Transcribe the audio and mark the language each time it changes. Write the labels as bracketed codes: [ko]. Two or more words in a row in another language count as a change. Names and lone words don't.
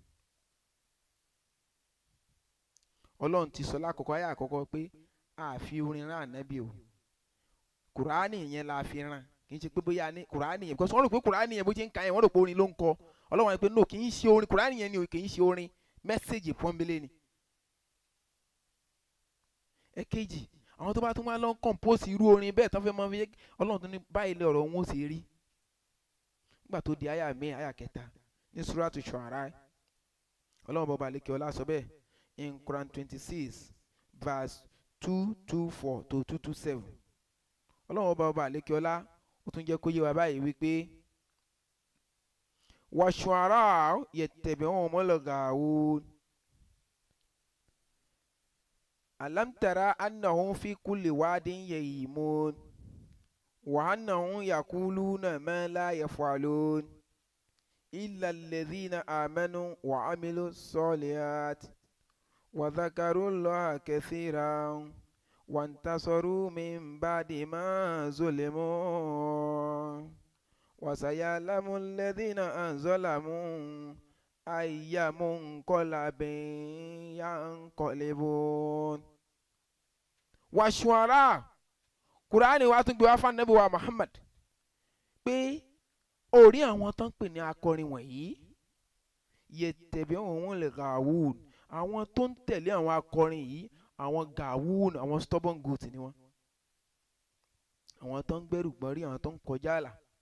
[yo] Ọlọ́run ti sọ lákòókò àyà àkọ́kọ́ pé a fi orin rán ànábì o Kùránì yẹn la fi rán kì í ṣe pé bóyá ní Kùránì yẹn because wọ́n rò pé Kùránì yẹn bó ṣe ń ka yẹn wọ́n rò pé orin ló ń kọ Ọlọ́run pé no kì í ṣe orin Kùránì yẹn ni o kì í ṣe orin mẹ́sẹ̀gì pọ́nbélé ni. èkejì àwọn tó bá tún máa lọ compose irú orin bẹ́ẹ̀ tán fẹ́ mọ fi Ọlọ́run tó ní báyìí lé ọ̀rọ̀ wọn ó sì rí nígbà tó di àyà kẹta ní suratu Shu'ara Ọlọ́run bọba àlékè ọlá sọ bẹ́ẹ̀ [en] in Quran 26 verse 224 to 227 [yo] Ọlọ́run bọba àlékè ọlá ó tún jẹ́ kó yé wa báyìí wípé [ar] والشعراء يتبعهم الغاوون ألم تر أنهم في كل واد يهيمون وأنهم يقولون ما لا يفعلون إلا الذين آمنوا وعملوا الصالحات وذكروا الله كثيرا وانتصروا من بعد ما ظلموا وسيعلم الذين ظلموا أي منقلب ينقلبون. والشعراء [yo] Kùránì wa tún gbé wá fún Ànábì wa Muhammad pé orí àwọn tó ń pè ní akọrin wọ̀nyí [ar] يتبعهم الغاوون [yo] àwọn tó ń tẹ̀lé àwọn akọrin yìí àwọn gawun àwọn [en] stubborn goat [yo] ni wọ́n àwọn tó ń gbẹ́rù gbọ́n rí àwọn tó ń kọjá àlà.